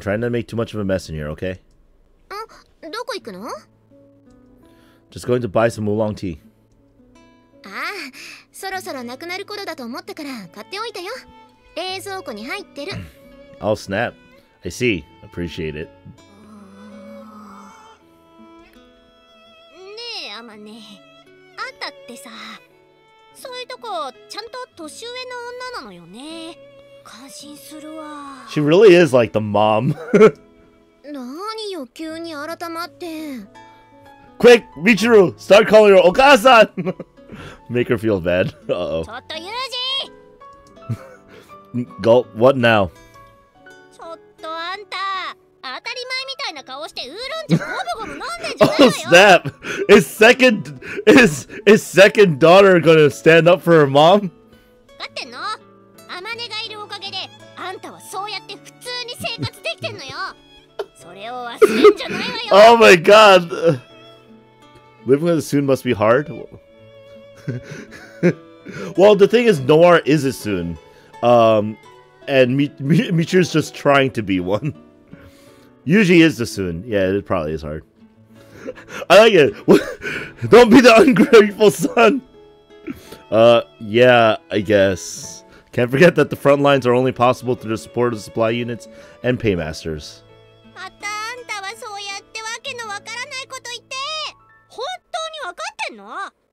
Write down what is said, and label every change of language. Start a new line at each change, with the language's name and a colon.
English: Trying to make too much of a mess in here, okay?
Japanese: どこ行くの？
English: Just going to buy some oolong tea.
Japanese: ああ、そろそろなくなる頃だと思ったから買っておいたよ。冷蔵庫に入ってる。
English: Oh, snap. I see. Appreciate it.
Japanese: はね、あんたってさ、そういうとこちゃんと年上の女なのよね。感心するわ。
English: She really is like the mom.
Japanese: 何よ急に改まって。
English: Quick, Michiru, start calling her Okasan. Make her feel bad. Uh-oh.
Japanese: ちょっとユージ
English: Gulp, what now?
Japanese: ちょっとあんた当たり前みたいな顔してウーロン茶ゴブゴブ飲んでんじゃないわよ。
English: Oh snap! Is second daughter gonna stand up for her mom?
Japanese: だってのアマネがいるおかげであんたはそうやって普通に生活できてんのよ。それを忘れんじゃないわよ。
English: Oh my god! Living with a Soon must be hard? Well, the thing is, Noir is a Soon. And Michiru's just trying to be one. Usually is the Soon. Yeah, it probably is hard. I like it. Don't be the ungrateful son. Yeah, I guess. Can't forget that the front lines are only possible through the support of supply units and paymasters.
Japanese: またあんたはそうやってわけのわからないこと言って本当にわかってんの？